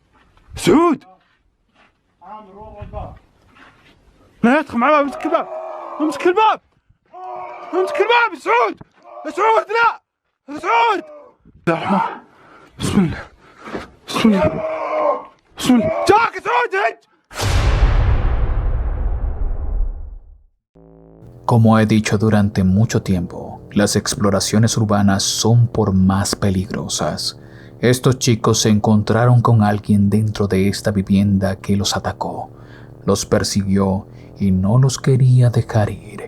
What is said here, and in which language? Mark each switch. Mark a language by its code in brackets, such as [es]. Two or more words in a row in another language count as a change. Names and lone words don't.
[ar] سعود لا يدخل مع باب الكباب امسك الباب امسك الباب يا سعود يا سعود لا يا سعود يا الرحمن بسم الله بسم الله بسم الله جاك يا سعود هج. [es] Como he dicho durante mucho tiempo, las exploraciones urbanas son por más peligrosas. Estos chicos se encontraron con alguien dentro de esta vivienda que los atacó, los persiguió y no los quería dejar ir.